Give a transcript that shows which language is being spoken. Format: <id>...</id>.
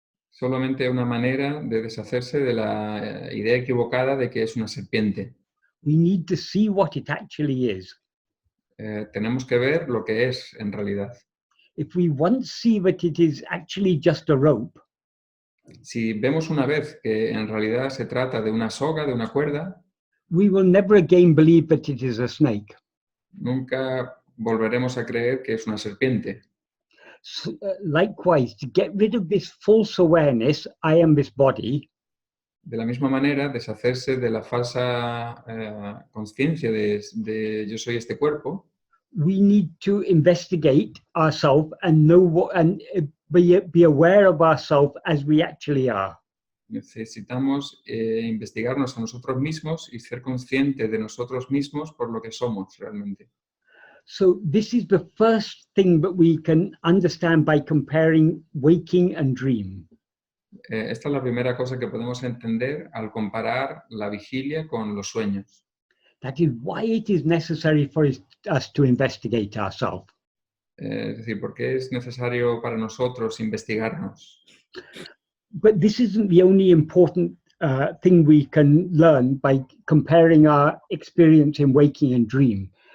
<es>solamente una manera de deshacerse de la idea equivocada de que es una serpiente.</es> <en>We need to see what it actually is.</en> <es>Tenemos que ver lo que es en realidad.</es> <en>If we once see that it is actually just a rope,</en> <es>Si vemos una vez que en realidad se trata de una soga, de una cuerda,</es> <en>we will never again believe that it is a snake.</en> <es>nunca volveremos a creer que es una serpiente.</es> <en>So, likewise, to get rid of this false awareness, I am this body,</en> <es>De la misma manera, deshacerse de la falsa conciencia de yo soy este cuerpo,</es> <en>we need to investigate ourselves and know what, and be aware of ourselves as we actually are.</en> <es>necesitamos investigarnos a nosotros mismos y ser conscientes de nosotros mismos por lo que somos realmente.</es> <en>So this is the first thing that we can understand by comparing waking and dream.</en> <es>Esta es la primera cosa que podemos entender al comparar la vigilia con los sueños.</es> <en>That is why it is necessary for us to investigate ourselves.</en> <es>Es decir, ¿por qué es necesario para nosotros investigarnos?</es> <en>But this isn't the only important thing we can learn by comparing our experience in waking and dream.</en>